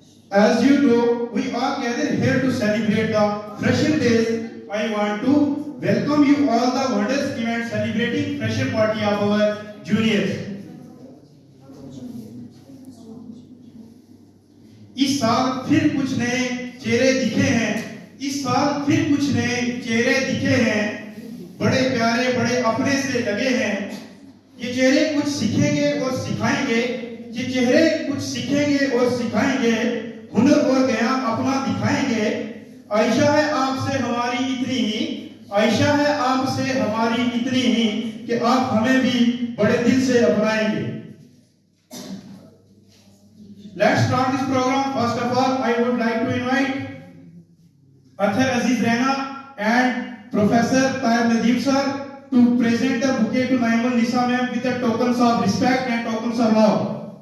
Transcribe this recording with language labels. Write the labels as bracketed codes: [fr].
[en] As you know, we are gathered here to celebrate the Fresher Days. I want to welcome you all the wondrous event celebrating Fresher Party of our juniors. [hi] इस साल फिर कुछ नए चेहरे दिखे हैं, इस साल फिर कुछ नए चेहरे दिखे हैं, बड़े प्यारे बड़े अपने से लगे हैं। ये चेहरे कुछ सीखेंगे और सिखाएंगे, ये चेहरे कुछ सीखेंगे और सिखाएंगे, हुनर और ज्ञान अपना दिखाएंगे। आयशा है आपसे हमारी इतनी ही, आयशा है आपसे हमारी इतनी ही कि आप हमें भी बड़े दिल से अपनाएंगे। [en] Let's start this program. First of all, I would like to invite Athar Aziz Raina and Professor Tahir Nadeem sir to present the bouquet to Naimunnisa ma'am with the tokens of respect and tokens of love.